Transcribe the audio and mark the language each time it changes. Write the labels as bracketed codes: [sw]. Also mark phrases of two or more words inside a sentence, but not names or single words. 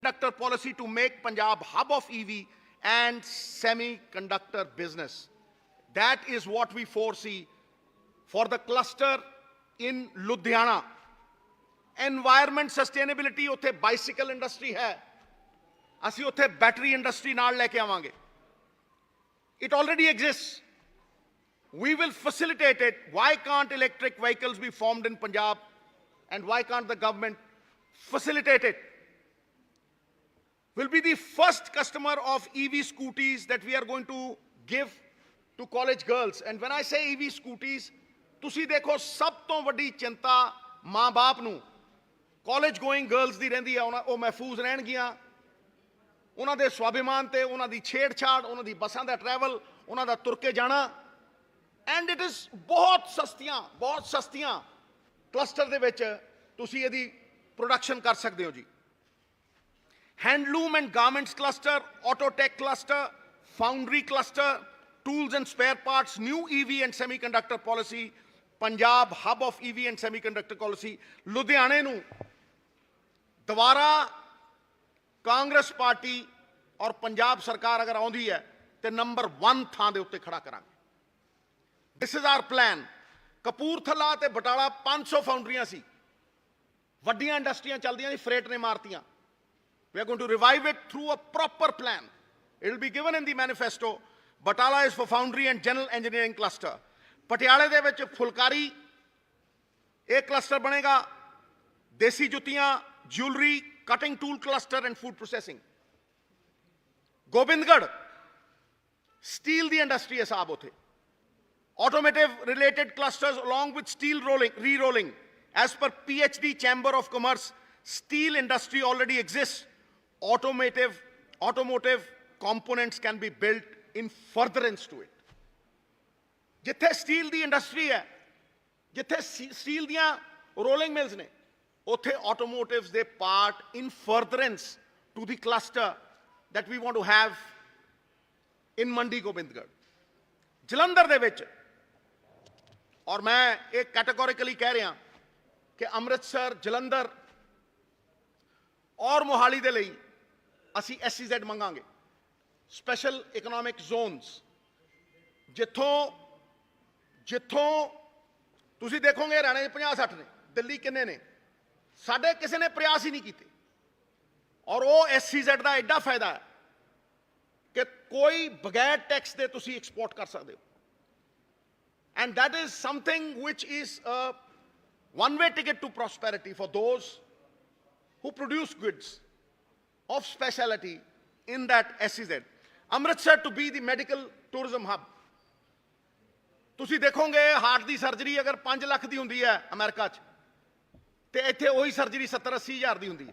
[en] semiconductor policy to make Punjab hub of EV and semiconductor business. That is what we foresee for the cluster in Ludhiana. Environment sustainability, ਉੱਥੇ bicycle industry है, [pa] ਅਸੀਂ ਉੱਥੇ [en] battery industry [pa] ਨਾਲ ਲੈ ਕੇ ਆਵਾਂਗੇ. [en] It already exists. We will facilitate it. Why can't electric vehicles be formed in Punjab, and why can't the government facilitate it? We'll be the first customer of EV scooties that we are going to give to college girls. And when I say EV scooties, [pa] ਤੁਸੀਂ ਦੇਖੋ ਸਭ ਤੋਂ ਵੱਡੀ ਚਿੰਤਾ ਮਾਂ-ਬਾਪ ਨੂੰ [en] college going girls [pa] ਦੀ ਰਹਿੰਦੀ ਆ, ਉਹ ਮਹਿਫੂਜ਼ ਰਹਿਣਗੀਆਂ, ਉਹਨਾਂ ਦੇ ਸਵਾਭਿਮਾਨ ਤੇ ਉਹਨਾਂ ਦੀ ਛੇੜਛਾੜ, ਉਹਨਾਂ ਦੀ ਬੱਸਾਂ ਦਾ ਟਰੈਵਲ, ਉਹਨਾਂ ਦਾ ਤੁਰ ਕੇ ਜਾਣਾ. [en] And it is [pa] ਬਹੁਤ ਸਸਤੀਆਂ ਕਲਸਟਰ ਦੇ ਵਿੱਚ ਤੁਸੀਂ ਇਹਦੀ ਪ੍ਰੋਡਕਸ਼ਨ ਕਰ ਸਕਦੇ ਹੋ ਜੀ. [en] Handloom and garments cluster, auto tech cluster, foundry cluster, tools and spare parts, new EV and semiconductor policy, Punjab hub of EV and semiconductor policy. [pa] ਲੁਧਿਆਣੇ ਨੂੰ ਦੁਬਾਰਾ ਕਾਂਗਰਸ ਪਾਰਟੀ ਔਰ ਪੰਜਾਬ ਸਰਕਾਰ ਅਗਰ ਆਉਂਦੀ ਹੈ ਤੇ ਨੰਬਰ 1 ਥਾਂ ਦੇ ਉੱਤੇ ਖੜਾ ਕਰਾਂਗੇ. [en] This is our plan. [pa] ਕਪੂਰਥਲਾ ਤੇ ਬਟਾਲਾ 500 ਫਾਊਂਡਰੀਆਂ ਸੀ, ਵੱਡੀਆਂ ਇੰਡਸਟਰੀਆਂ ਚੱਲਦੀਆਂ ਸੀ, ਫਰੇਟ ਨੇ ਮਾਰਤੀਆਂ. [en] We are going to revive it through a proper plan. It will be given in the manifesto. Batala is for foundry and general engineering cluster. [pa] ਪਟਿਆਲਾ ਦੇ ਵਿੱਚ ਫੁਲਕਾਰੀ ਏਕ ਕਲਸਟਰ ਬਣੇਗਾ. ਦੇਸੀ ਜੁੱਤੀਆਂ, [en] jewelry, cutting tool cluster and food processing. Gobindgarh, steel the industry hai saab hote. Automotive related clusters along with steel re-rolling. As per PhD Chamber of Commerce, steel industry already exists. Automotive components can be built in furtherance to it. [pa] ਜਿੱਥੇ ਸਟੀਲ ਦੀ ਇੰਡਸਟਰੀ ਹੈ, ਜਿੱਥੇ ਸਟੀਲ ਦੀਆਂ [en] rolling mills [pa] ਨੇ, ਉੱਥੇ ਆਟੋਮੋਟਿਵਸ ਦੇ [en] part in furtherance to the cluster that we want to have in [pa] ਮੰਡੀ ਗੋਬਿੰਦਗੜ੍ਹ. ਜਲੰਧਰ ਦੇ ਵਿੱਚ, ਔਰ ਮੈਂ ਇਹ ਕੈਟੇਗੋਰੀਕਲੀ ਕਹਿ ਰਿਹਾ ਕਿ ਅੰਮ੍ਰਿਤਸਰ, ਜਲੰਧਰ ਔਰ ਮੋਹਾਲੀ ਦੇ ਲਈ ਅਸੀਂ SEZ ਮੰਗਾਂਗੇ, [en] special economic zones, [pa] ਜਿੱਥੋਂ ਤੁਸੀਂ ਦੇਖੋਗੇ ਹਰਿਆਣੇ 'ਚ 50-60 ਨੇ, ਦਿੱਲੀ ਕਿੰਨੇ ਨੇ, ਸਾਡੇ ਕਿਸੇ ਨੇ ਪ੍ਰਯਾਸ ਹੀ ਨਹੀਂ ਕੀਤੇ. ਔਰ ਉਹ SEZ ਦਾ ਐਡਾ ਫਾਇਦਾ ਹੈ ਕਿ ਕੋਈ ਬਗੈਰ ਟੈਕਸ ਦੇ ਤੁਸੀਂ ਐਕਸਪੋਰਟ ਕਰ ਸਕਦੇ ਹੋ. [en] And that is something which is a one-way ticket to prosperity for those who produce goods of speciality in that SEZ. Amritsar to be the medical tourism hub. [pa] ਤੁਸੀਂ ਦੇਖੋਗੇ ਹਾਰਟ ਦੀ ਸਰਜਰੀ ਅਗਰ 5 ਲੱਖ ਦੀ ਹੁੰਦੀ ਹੈ ਅਮਰੀਕਾ 'ਚ, ਤੇ ਇੱਥੇ ਉਹੀ ਸਰਜਰੀ 70-80 ਹਜ਼ਾਰ ਦੀ ਹੁੰਦੀ ਹੈ.